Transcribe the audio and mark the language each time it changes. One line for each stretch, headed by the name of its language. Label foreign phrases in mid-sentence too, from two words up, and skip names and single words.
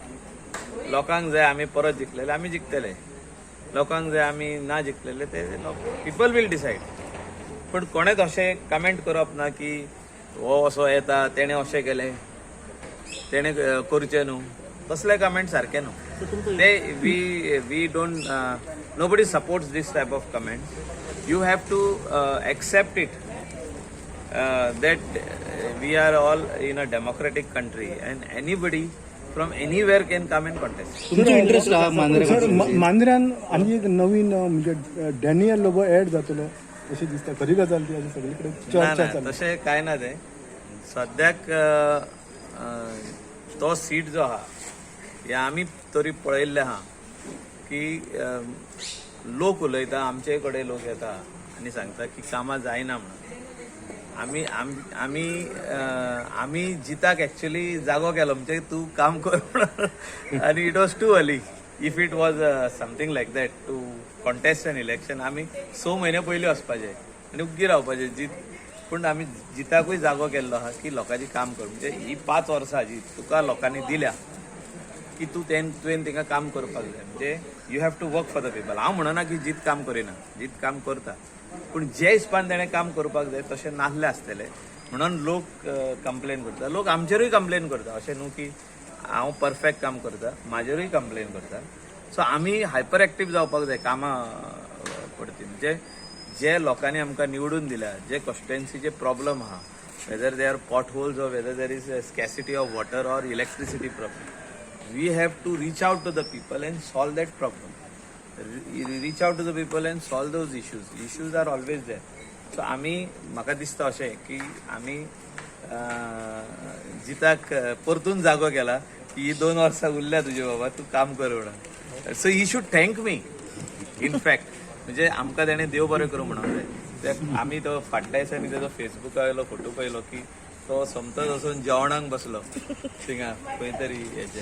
Konkani: लोकांक जाय आमी परत जिखलेले आमी जिखतले, लोकांक जाय आमी ना जिखलेले
English: the people will decide.
Konkani: पण कोणेच अशें कमेंट करप ना की हो असो येता, तेणे अशें केलें, तेणे करचें न्हू. तसले कमेंट सारके न्हू ते.
English: We don't, nobody supports this type of comment. You have to accept it that we are all in a democratic country and anybody from anywhere can come and contest.
Konkani: तुमचो इंटरेस्ट हा मांद्रे मांद्र्यान आनी एक नवीन म्हणजे डॅनियल लोबो ऍड जातलो अशें दिसता. खरी गजाल ती अशी सगळे कडेन चर्चा चालू. तशें कांय ना. ते सद्याक तो सीट जो आहा हे आमी तरी पळयल्लें आहा की लोक उलयता, आमचे कडेन लोक येता आनी सांगता की कामां जायना म्हणून. आमी जिताक एक्चुअली जागो केलो म्हणजे तूं काम कर म्हणून.
English: आनी it was too early. If it was something like that to contest an election
Konkani: आमी 6 म्हयने पयलीं वचपाचें आनी उग्गी रावपाचें. पूण आमी जिताकूय जागो केल्लो आहा की लोकांची काम कर. म्हणजे ही 5 वर्सां जी तुका लोकांनी दिल्या की तुवें तिका काम करपाक जाय.
English: म्हणजे you have to work for the people.
Konkani: हांव म्हणना की जीत काम करिना, जीत काम करता, पूण जे हिसपान तेणें काम करपाक जाय तशें नासलें आसतलें म्हणून लोक कंप्लेन करता. लोक आमचेरूय कंप्लेन करता. अशें न्हू की हांव परफेक्ट काम करता, म्हाजेरूय कंप्लेन करता. सो आमी
English: hyper active
Konkani: जावपाक जाय कामां पडटी. म्हणजे जे लोकांनी आमकां निवडून दिल्या, जे कॉन्स्टिट्युएन्सीचे प्रॉब्लम आहा,
English: whether they are pot holes or whether there is scarcity of water or electricity problem, We have to reach out to the people and solve that problem. reach out to the people and solve those issues. Issues are always there.
Konkani: So म्हाका दिसता अशें की आमी जिताक परतून जागो केला की ही 2 वर्सां उरल्या तुजे बाबा, तूं काम कर म्हणून.
English: So he should thank me in fact.
Konkani: म्हणजे आमकां तेणें देव बरें करूं म्हणून जाय. आमी तो फाटल्या दिसांनी तेजो फेसबुकार फोटो पयलो की तो समतोच वचून जेवणाक बसलो थिंगा खंय तरी हेचे.